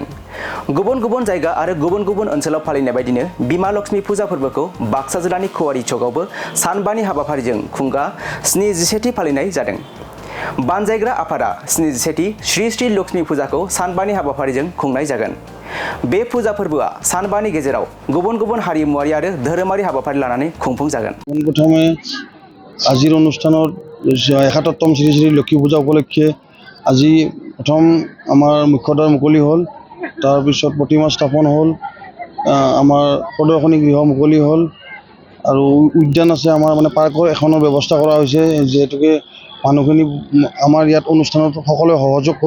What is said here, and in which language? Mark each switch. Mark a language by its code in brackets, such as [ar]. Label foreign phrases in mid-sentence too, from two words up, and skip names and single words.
[brx] गुबुन गुबुन जायगा आरो गुबुन गुबुन ओनसोलाव फालिनाय बायदिनो बिमा लक्ष्मी फुजा फोरबोखौ बाक्सा जिल्लानि कुवारि चकआवबो सानबानि हाबाफारिजों खुंगा 77थि फालिनाय जादों। बानजायग्रा आफादा 77थि श्री श्री लक्ष्मी फुजाखौ सानबानि हाबाफारिजों खुंनाय जागोन। बे फुजा फोरबोआ सानबानि गेजेराव गुबुन गुबुन हारिमुआरि आरो धोरोमारि हाबाफारि लानानै खुंफुंजागोन। [as] प्रथमे আজিৰ অনুষ্ঠানত ৭১তম শ্ৰী শ্ৰী লক্ষ্মী পূজা উপলক্ষে আজি প্ৰথম আমাৰ মুখ্যদ্বাৰ মুকলি হ'ল, তাৰপিছত প্ৰতিমা স্থাপন হ'ল, আমাৰ প্ৰদৰ্শনী গৃহ মুকলি হ'ল আৰু উদ্যান আছে আমাৰ মানে পাৰ্কৰ এখনৰ ব্যৱস্থা কৰা হৈছে, যিহেতুকে মানুহখিনি আমাৰ ইয়াত অনুষ্ঠানত সকলোৱে সহযোগ কৰে।